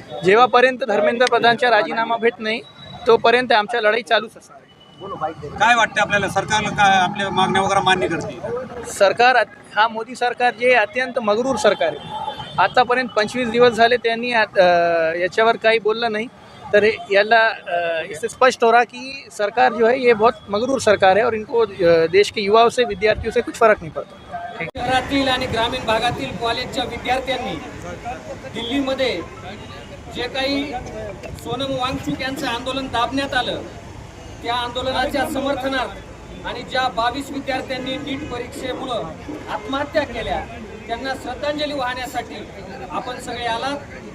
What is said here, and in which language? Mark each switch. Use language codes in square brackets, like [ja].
[mr] जेव्हापर्यंत धर्मेंद्र प्रधानचा राजीनामा भेट नाही तोपर्यंत आमच्या लढाई चालूच असणार आहे. काय वाटतं आपल्याला, सरकारला काय आपल्या मागण्या वगैरे मान्य करते? सरकार हा मोदी सरकार जे अत्यंत मगरूर सरकार आहे. आतापर्यंत 25 दिवस झाले त्यांनी याच्यावर काही बोललं नाही. तर याला [hi] इससे स्पष्ट हो रहा कि सरकार जो है ये बहुत मगरूर सरकार है और इनको देश के युवाओं से, विद्यार्थियों से कुछ फर्क नहीं पड़ता. [mr] शहरातील आणि ग्रामीण भागातील कॉलेजच्या विद्यार्थ्यांनी दिल्लीमध्ये जे काही सोनम वांगचूक यांचं आंदोलन दाबण्यात आलं, त्या आंदोलनाच्या समर्थनार्थ आणि ज्या 22 विद्यार्थ्यांनी नीट परीक्षेमुळं आत्महत्या केल्या त्यांना श्रद्धांजली वाहण्यासाठी आपण सगळे आलात.